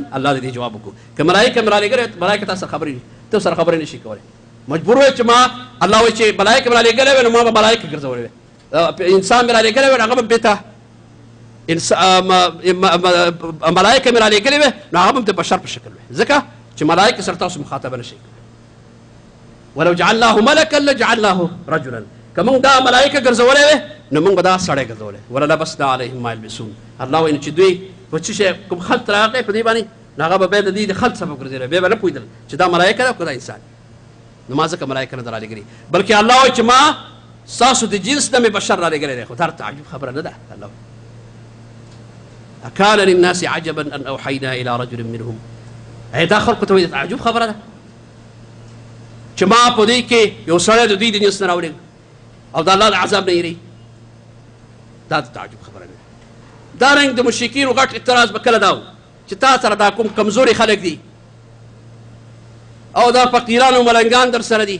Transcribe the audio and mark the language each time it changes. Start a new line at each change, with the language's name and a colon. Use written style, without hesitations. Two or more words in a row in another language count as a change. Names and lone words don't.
Pashto: الله دې جواب وکړو که ملایکه مې رالېږلې، ملایکه تا سره خبرې ته سره خبرې نه شي کولی. مجبور وی چې ما الله وایي چې ملایکه مې رالېږلې وی نو ما به ملایکه ګرځولې وی، انسان مې رالېږلی وی هغه به بېته ملایکه مې رالېږلې وی نو هغه به د بشر په شکل وی، ځکه چې ملایکه سره تاسو مخاطبه نه شئ.
Arabic: ولو جعلناه ملکا لجعلناه رجلا،
Pashto: که موږ دا ملایکه ګرځولی وی نو موږ به دا سړی ګرځولی.
Arabic: وللبسنا علیهم ما یلبسون،
Pashto: الله وایي چې دوی په څه شی کوم خلط راغی په دې باندې نو هغه به بیا د دې د خلط سبب ګرځېدلی، بیا به نه پوهېدل چې دا ملایکه ده او که دا انسان. نو ما ځکه ملایکه نه ده رالېږلي، بلکې الله وایي چې ما ستاسو د جنس نه مې بشر رالېږلی دی. خو دا تعجب خبره نه ده.
Arabic: الله اکان للناس عجبا ان اوحینا الى رجل منهم،
Pashto: ای دا خلکو ته وایي د تعجب خبره ده چې ما په دې کې یو سړی د دوی د جنس نه راولېږ او د الله د عذاب نه یېرېږي. دا د تعجب خبره نه ده. دارنګ د مشرکینو غټ اعتراض به کله دا و چې تا سره دا کوم کمزوري خلک دي او دا فقیران او ملنګان در سره دي.